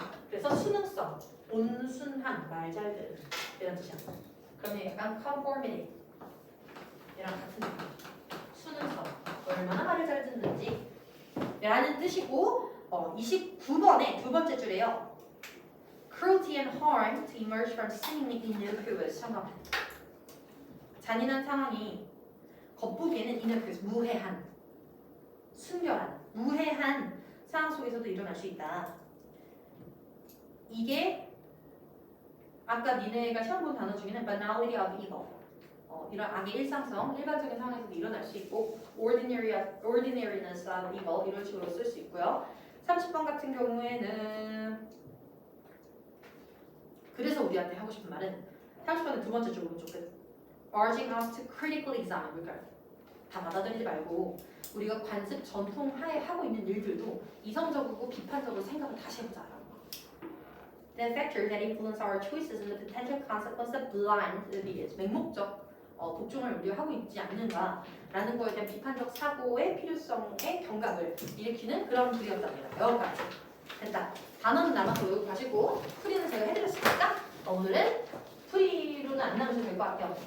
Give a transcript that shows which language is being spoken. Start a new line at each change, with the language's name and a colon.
Korean: 그래서 수능성, 온순한, 말 잘 들은 이런 뜻이야. 그러면 약간 conformity 이랑 같은 느낌. 수능성, 얼마나 말을 잘 듣는지 라는 뜻이고 29번에 두 번째 줄에요.
English: Cruelty and harm to emerge from seemingly innocuous
Korean: 현관펜. 잔인한 상황이 겉보기에는 innocuous, 무해한, 순결한, 무해한 상황 속에서도 일어날 수 있다. 이게 아까 니네가 시험 본 단어 중에는
English: banality of evil.
Korean: 이런 악의 일상성, 일반적인 상황에서도 일어날 수 있고
English: ordinariness of evil
Korean: 이런 식으로 쓸 수 있고요. 30번 같은 경우에는 그래서 우리한테 하고 싶은 말은 30번의 두 번째 줄 오른쪽 끝
English: urging us to critically examine.
Korean: 그러니까 다 받아들이지 말고 우리가 관습 전통 하에 하고 있는 일들도 이성적이고 비판적으로 생각을 다시 해보자라는 거.
English: The factors that influence our choices and the potential consequence of blind obedience.
Korean: 맹목적 복종을 우리가 하고 있지 않는가라는 거에 대한 비판적 사고의 필요성의 경각을 일으키는 그런 글이었답니다. 여기까지 됐다. 단어는 남아서 외우고 가시고 풀이는 제가 해드렸으니까 오늘은 풀이로는 안 나누셔도 될 것 같아요.